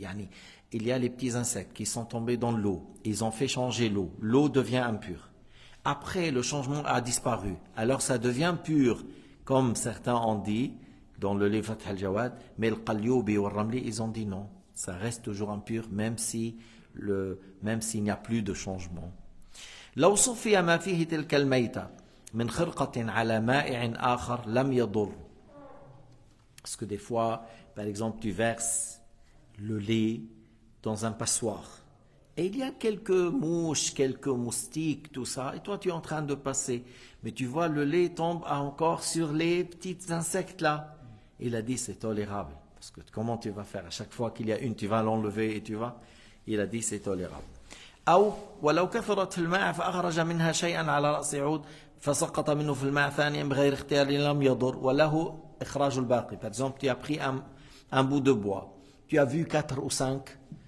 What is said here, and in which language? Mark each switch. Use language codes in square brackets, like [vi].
[fr] يعني il y a les petits insectes qui sont tombés dans l'eau, ils ont fait changer l'eau, l'eau devient impure. Après le changement a disparu, alors ça devient pur, comme certains ont dit dans le livre Fath al-Jawad, mais le Qalyubi ou le Ramli, ils ont dit non, ça reste toujours impur même s'il n'y a plus de changement. [ar] لو صفي ما فيه تلك الميتة من خرقة على مائع آخر لم يضر. [fr] Parce que des fois, par exemple, tu verses le lait dans un passoire et il y a quelques mouches, quelques moustiques, tout ça, et toi tu es en train de passer, mais tu vois le lait tombe encore sur les petits insectes là. Il a dit c'est tolérable, parce que comment tu vas faire? À chaque fois qu'il y a une, tu vas l'enlever et tu vas. Il a dit c'est tolérable. [ar] أو ولو كثرت في الماء فأخرج منها شيئا على رأس عود فسقط منه في الماء ثانيا بغير اختيار لم يضر وله إخراج الباقي. [fr] Par exemple, tu as pris un bout de bois, tu as vu 4 ou 5